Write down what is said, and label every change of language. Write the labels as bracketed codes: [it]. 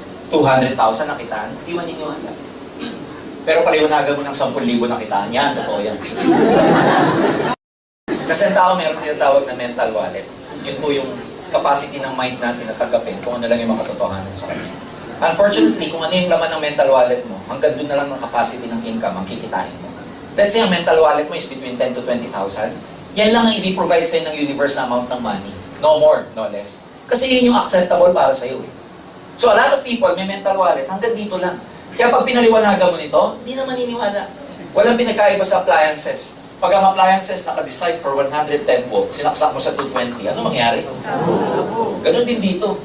[tl] 200,000 nakitaan, di maniniwala. Pero paliwanagan mo ng 10,000 nakitaan, yan, totoo yan. Kasi ang tao meron tinatawag na mental wallet. Yun po yung capacity ng mind natin na tanggapin kung ano lang yung makatotohanan sa kanya. Unfortunately, kung ano yung laman ng mental wallet mo, hanggang doon na lang ng capacity ng income ang kikitain mo. [en] Let's say [tl] ang mental wallet mo [en] is between 10 to 20,000. [tl] Yan lang ang i-provide sa'yo ng universe na amount ng money. [en] No more, no less. [tl] Kasi yun yung acceptable para sa'yo eh. [en] So a lot of people [tl] may mental wallet, hanggang dito lang. Kaya pag pinaliwanagan mo nito, hindi na maniniwala. Walang pinagkaiba sa appliances. Pag ang appliances naka-decide for 110 volts, sinaksak mo sa 220, ano mangyari? Ganon din dito.